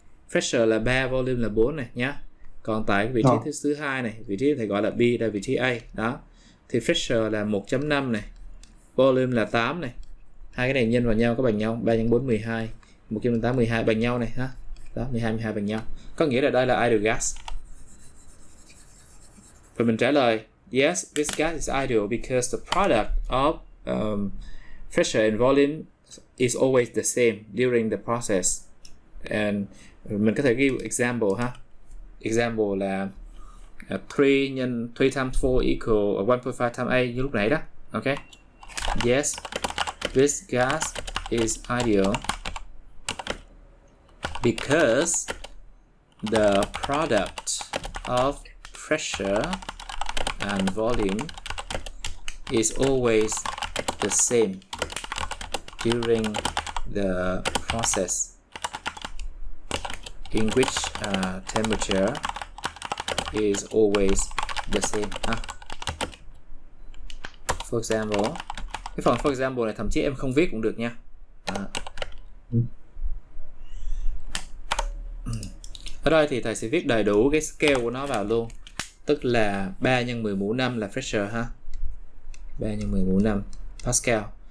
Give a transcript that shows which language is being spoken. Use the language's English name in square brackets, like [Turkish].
[Vietnamese] Pressure là 3, volume là 4 này nhá. Còn tại cái vị trí thứ 2 này, vị trí thầy gọi là B, là vị trí A. Đó. Thì pressure là 1.5 này. Volume là 8 này. Hai cái này nhân vào nhau có bằng nhau. 3 nhân 4 12. 1.8 12 bằng nhau này ha. Đó, 12 bằng nhau. Có nghĩa là đây là idle gas. Và mình trả lời [English] yes, this gas is ideal because the product of pressure and volume is always the same during the process. And [Vietnamese] mình có thể [English] give example Example là 3 times 4 equal 1.5 times A [Vietnamese] như lúc nãy đó. [English] Okay. Yes, this gas is ideal because the product of pressure and volume is always the same during the process, in which temperature is always the same ha. [Vietnamese] For example, cái phần for example này thậm chí em không viết cũng được nha. Ở đây thì thầy sẽ viết đầy đủ cái scale của nó vào luôn, tức là 3 x 10 mũ 5 là pressure ha, 3 x 10 mũ 5 Pascal.